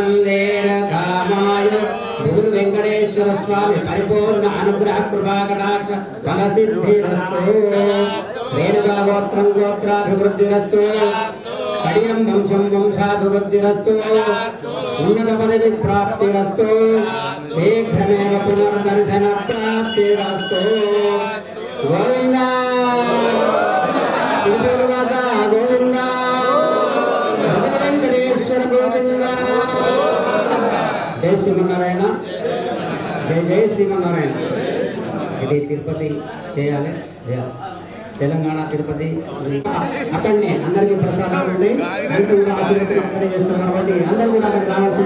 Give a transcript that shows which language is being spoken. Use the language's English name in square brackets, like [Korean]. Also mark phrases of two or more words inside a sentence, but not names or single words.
[Sanskrit] दीर्घामायुः वेंकटेश्वर स्वामी परिपूर्ण अनुग्रह कृपाकटाक्ष फलसिद्धिरस्तु रेणुकागोत्रं गोत्राभिवृद्धिरस्तु कडियं वंशं वंशाभिवृद्धिरस्तु उन्नतपदवी प्राप्तिरस्तु शीघ्रमेव पुनर्दर्शनप्राप्तिरस्तु गोविन्द तिरुपतिवासा गोविन्द वेंकटेश्वर गोविन्द जय శ్రీమన్నారాయణ జయ శ్రీమన్నారాయణ. [Telugu] ఇది తిరుపతి చేయాలి, తెలంగాణ తిరుపతి అక్కడనే అందరికీ ప్రసాదాలు ఉన్నాయి. అందరూ కూడా ఆశీర్వచనం అక్కడే చేస్తున్నారు కాబట్టి అందరూ కూడా అక్కడికి రావాల్సిందే.